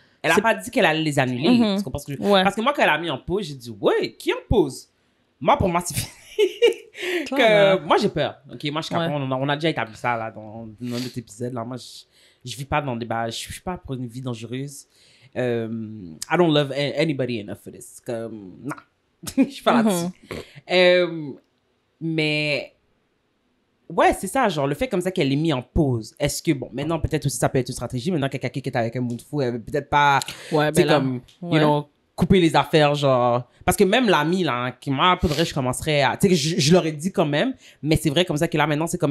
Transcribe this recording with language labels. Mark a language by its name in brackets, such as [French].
[French] Elle a pas dit qu'elle allait les annuler. Parce que moi quand elle a mis en pause, j'ai dit qui en pause? Moi pour moi c'est moi j'ai peur. OK, moi je capable, on a déjà établi ça là dans notre épisode là. Moi je vis pas dans des je suis pas pour une vie dangereuse. [English] I don't love anybody enough for this. [French] Comme non. Je suis pas là-dessus. Mais ouais, c'est ça, genre le fait comme ça qu'elle est mise en pause. Est-ce que bon, maintenant peut-être aussi ça peut être une stratégie, maintenant quelqu'un qui est avec un monde fou, elle veut peut-être pas comme [English] you know [French] couper les affaires, genre... Parce que même l'ami, là, qui moi, faudrait je commencerais à... Tu sais, je l'aurais dit quand même, mais c'est vrai comme ça que là, maintenant, c'est comme...